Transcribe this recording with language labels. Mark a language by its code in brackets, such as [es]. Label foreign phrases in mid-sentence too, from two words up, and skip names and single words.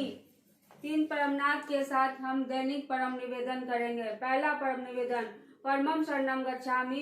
[hi] 3 परमनाद के साथ हम दैनिक परम निवेदन करेंगे। पहला परम निवेदन, [sa] परमं शरणं गच्छामि।